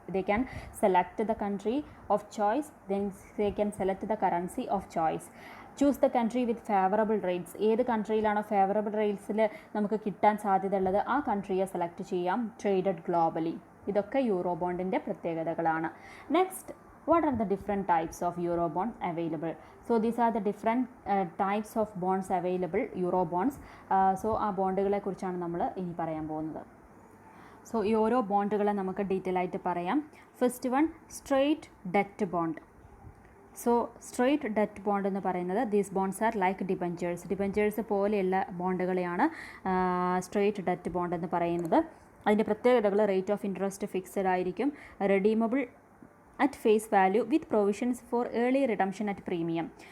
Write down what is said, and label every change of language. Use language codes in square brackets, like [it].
[en] They can select the country of choice, then they can select the currency of choice. Choose the country with favourable rates. [ml] ഏത് കൺട്രിയിലാണോ favourable റേറ്റ്സിൽ നമുക്ക് കിട്ടാൻ സാധ്യതയുള്ളത് ആ കൺട്രിയെ select ചെയ്യാം. [en] Traded globally. [ml] ഇതൊക്കെ euro ബോണ്ടിൻ്റെ പ്രത്യേകതകളാണ്. [en] Next, what are the different types of euro bonds available? So these are the different types of bonds available, euro bonds. So [ml] ആ ബോണ്ടുകളെ കുറിച്ചാണ് നമ്മൾ ഇനി പറയാൻ പോകുന്നത്. സോ ഈ ഓരോ ബോണ്ടുകളെ നമുക്ക് ഡീറ്റെയിൽ ആയിട്ട് പറയാം. First one straight debt bond. So straight debt bond എന്ന് പറയുന്നത് [en] these bonds are like [ml] debentures പോലെയുള്ള ബോണ്ടുകളെയാണ് സ്ട്രെയിറ്റ് ഡെറ്റ് ബോണ്ട് എന്ന് പറയുന്നത്. അതിൻ്റെ പ്രത്യേകതകൾ: [en] Rate of interest fixed ആയിരിക്കും, redeemable at face value with provisions for early redemption at premium.